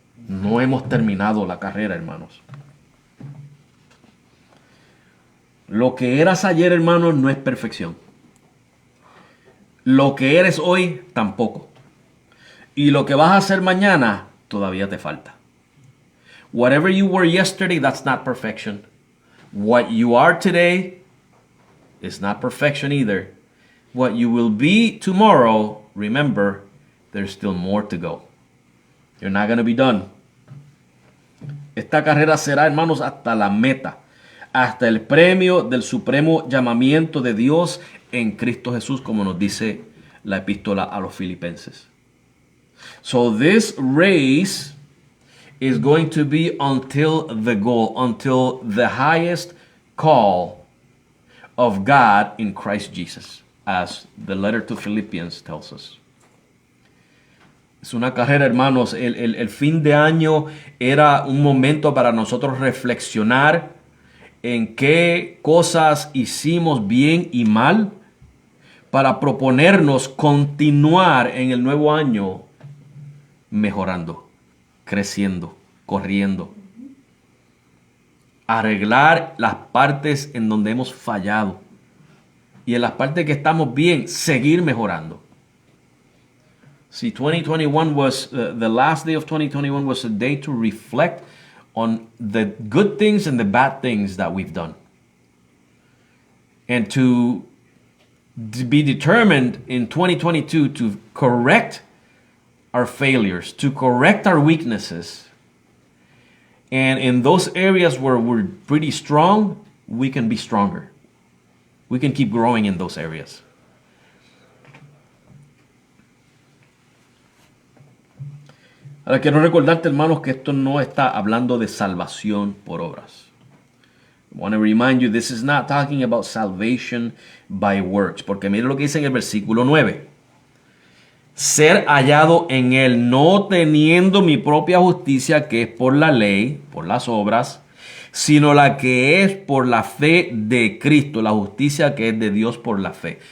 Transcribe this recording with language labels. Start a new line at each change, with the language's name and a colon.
Spanish: No hemos terminado la carrera, hermanos. Lo que eras ayer, hermanos, no es perfección. Lo que eres hoy, tampoco. Y lo que vas a hacer mañana, todavía te falta.
English: Whatever you were yesterday, that's not perfection. What you are today is not perfection either. What you will be tomorrow, remember, there's still more to go. You're not going to be done.
Spanish: Esta carrera será, hermanos, hasta la meta, hasta el premio del supremo llamamiento de Dios en Cristo Jesús, como nos dice la epístola a los Filipenses.
English: So this race is going to be until the goal, until the highest call of God in Christ Jesus, as the letter to Philippians tells us.
Spanish: Es una carrera, hermanos. El fin de año era un momento para nosotros reflexionar en qué cosas hicimos bien y mal para proponernos continuar en el nuevo año mejorando, creciendo, corriendo. Arreglar las partes en donde hemos fallado y en las partes que estamos bien, seguir mejorando.
English: See, 2021 was, the last day of 2021 was a day to reflect on the good things and the bad things that we've done. And to be determined in 2022 to correct our failures, to correct our weaknesses. And in those areas where we're pretty strong, we can be stronger. We can keep growing in those areas.
Spanish: Ahora quiero recordarte, hermanos, que esto no está hablando de salvación por obras.
English: I want to remind you, this is not talking about salvation by works.
Spanish: Porque mire lo que dice en el versículo 9. Ser hallado en él, no teniendo mi propia justicia, que es por la ley, por las obras, sino la que es por la fe de Cristo, la justicia que es de Dios por la fe.